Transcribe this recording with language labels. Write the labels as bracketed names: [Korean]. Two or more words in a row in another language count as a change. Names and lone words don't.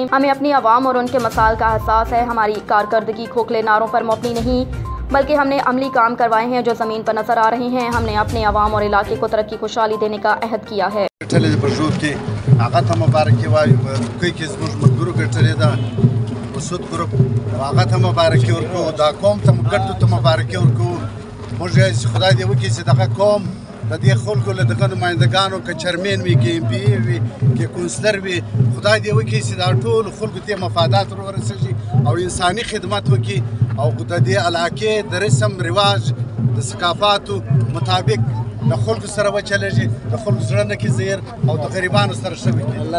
[Urdu] ہمیں اپنی عوام اور ان کے مسائل کا احساس ہے۔ ہماری کارکردگی کھوکھلے نعروں پر مبنی نہیں، بلکہ ہم نے عملی کام کروائے ہیں جو زمین پر نظر آ رہے ہیں۔ ہم نے اپنے عوام اور علاقے کو ترقی خوشحالی دینے کا عہد کیا ہے۔ [Pashto] سود گروپ هغه ته مبارکي ورکو، دا قوم ته ګټو ته مبارکي ورکو. موږ خدای دې وکړي چې دغه قوم د دې خلکو له دغه نمایندګانو که چیرمین وي، که ایم پی وي، که کونسلر وي، خدای دې وکړي چې دا ټولو خلکو ته مفادات ورسېږي او انساني خدمت وکړي او د دې علاقې د رسم رواج د ثقافتو مطابق د خلکو سره وچلېږي، د خلکو زړه نه کې زیر او د غریبانو سره ښه وکړي.